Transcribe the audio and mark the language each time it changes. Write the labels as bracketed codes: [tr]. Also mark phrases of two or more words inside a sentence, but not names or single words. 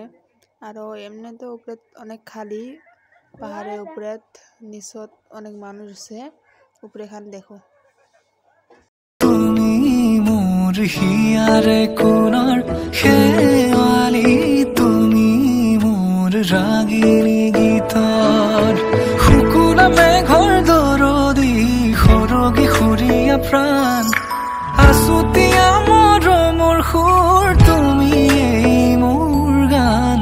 [bn] আরো এমনি তো উপরে অনেক খালি, পাহাড়ের উপরে নিচত অনেক মানুষ আছে। উপরে খান দেখো। [as] তুমি মোর হিয়ারে কোনার শেৱালি, তুমি মোর রাগিনী গীতৰ শুকুনা মেঘৰ দৰদি সৰগী সুৰীয়া প্ৰাণ আছুতীয়া মৰমৰ সুৰ, তুমি এই মোৰ গান।